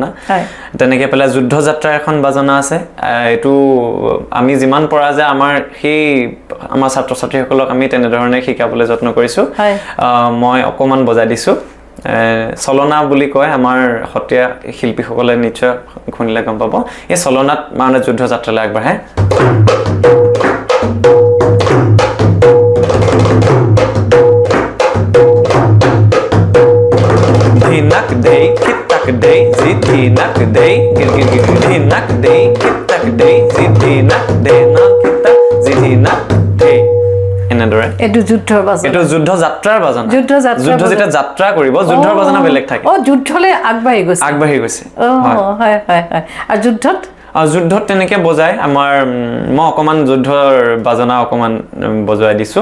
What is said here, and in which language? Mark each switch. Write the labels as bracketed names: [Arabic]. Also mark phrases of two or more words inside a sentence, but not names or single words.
[Assamese] তেনেকৈ পেলাই যুদ্ধ যাত্ৰাৰ এখন বাজনা আছে। এইটো আমি যিমান পৰা যায় আমাৰ ছাত্ৰ ছাত্ৰীসকলক আমি তেনেধৰণে শিকাবলৈ যত্ন কৰিছোঁ। মই অকণমান বজাই দিছোঁ। চলনা বুলি কয় আমাৰ সত্ৰীয়া শিল্পীসকলে, নিশ্চয় শুনিলে গম পাব। এই চলনাত মানে যুদ্ধ যাত্ৰালৈ আগবাঢ়ে। Nak day, kitak day, ziti nak day, gir gir gir gir nak day, kitak day, ziti nak day, na kitak ziti nak day. এনেদৰে এইটো যুদ্ধৰ বাজনা, এইটো যুদ্ধ যাত্ৰাৰ বাজনা। যুদ্ধ যেতিয়া যাত্ৰা কৰিব, যুদ্ধৰ বাজনা বেলেগ থাকে। যুদ্ধলৈ আগবাঢ়ি গৈছে। হয়। আৰু যুদ্ধত তেনেকে বজাই আমাৰ, মই অকণমান যুদ্ধৰ বাজনা অকণমান বজোৱাই দিছোঁ।